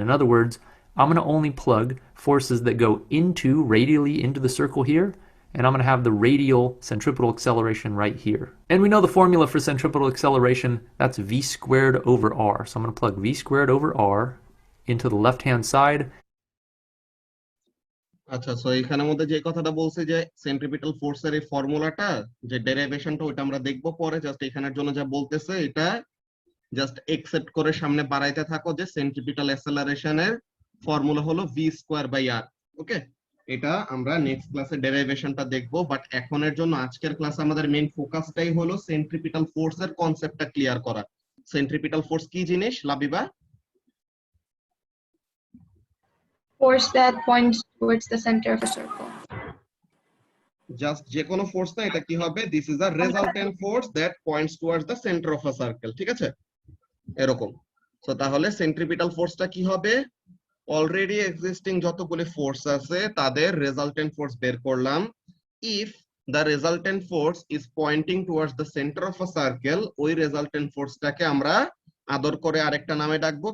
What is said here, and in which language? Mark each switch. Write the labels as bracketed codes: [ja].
[en] In other words, I'm going to only plug forces that go radially into the circle here, and I'm going to have the radial centripetal acceleration right here. And we know the formula for centripetal acceleration, that's v squared over r. So I'm going to plug v squared over r into the left-hand side. [bn] আচ্ছা, so এখানের মধ্যে যে কথাটা বলছে যে centripetal ফোর্সের এই ফর্মুলাটা যে ডেরিভেশনটা ওটা আমরা দেখবো পরে, জাস্ট এখানের জন্য যা বলতেছে এটা জাস্ট একসেপ্ট করে সামনে বাড়াইতে থাকো যে সেন্ট্রিপিটাল অ্যাসেলারেশনের ফর্মুলা হলো v স্কয়ার বাই r। ওকে, এটা আমরা নেক্সট ক্লাসে ডেরিভেশনটা দেখবো, বাট এখনের জন্য আজকের ক্লাসে আমাদের মেইন ফোকাসটাই হলো সেন্ট্রিপিটাল ফোর্সের কনসেপ্টটা ক্লিয়ার করা। সেন্ট্রিপিটাল ফোর্স কি জিনিস Labiba? [en] Force that points towards the center of a circle. [bn] Just যে কোনো ফোর্স না, এটা কি হবে? [en] This is a resultant force that points towards the centre of a circle. [bn] ঠিক আছে, এরকম। সো তাহলে সেন্ট্রিপিটাল ফোর্সটা কি হবে? অলরেডি এক্সিস্টিং যতগুলো ফোর্স আছে তাদের রেজাল্টেন্ট ফোর্স বের করলাম। [en] if the resultant force is pointing towards the centre of a circle, [bn] ওই রেজাল্টেন্ট ফোর্সটাকে আমরা আদর করে আরেকটা নামে ডাকবো।